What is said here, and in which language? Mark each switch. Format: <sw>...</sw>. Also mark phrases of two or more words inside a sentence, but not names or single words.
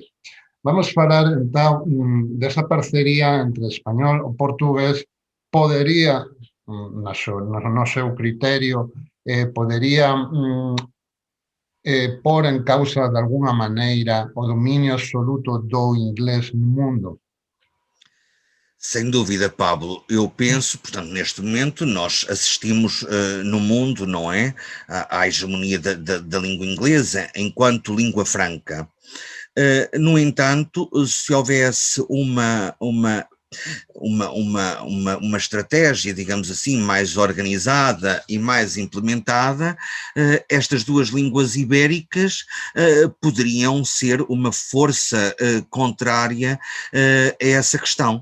<gl>Vamos falar, entón, desa parcería entre español e portugués. Podería, no seu criterio, podería pôr en causa, de alguna maneira, o dominio absoluto do inglés no mundo?</gl> <pt>Sem dúvida, Pablo. Eu penso, portanto, neste momento nós assistimos no mundo, não é, à hegemonia da língua inglesa enquanto língua franca. No entanto, se houvesse uma estratégia, digamos assim, mais organizada e mais implementada, estas duas línguas ibéricas poderiam ser uma força contrária a essa questão.</pt>